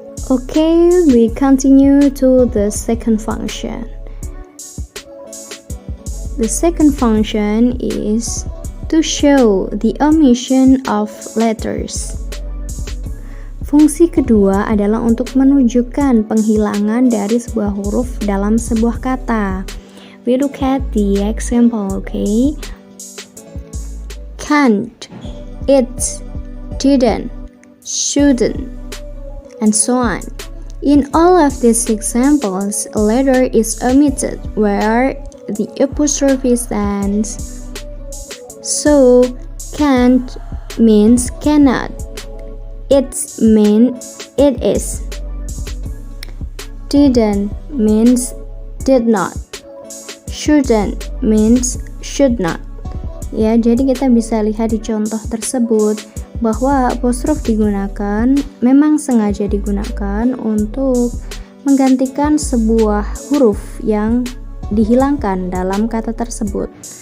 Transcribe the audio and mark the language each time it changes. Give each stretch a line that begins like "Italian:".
English: Okay, we continue to the second function. The second function is to show the omission of letters.
Indonesian: Fungsi kedua adalah untuk menunjukkan penghilangan dari sebuah huruf dalam sebuah kata.
English: We look at the example, okay? Can't, it, didn't, shouldn't, and so on. In all of these examples, a letter is omitted where the apostrophe stands. So, can't means cannot. It means it is. Didn't means did not. Shouldn't means should not.
Indonesian: Ya, jadi kita bisa lihat di contoh tersebut bahwa apostrof digunakan, memang sengaja digunakan untuk menggantikan sebuah huruf yang dihilangkan dalam kata tersebut.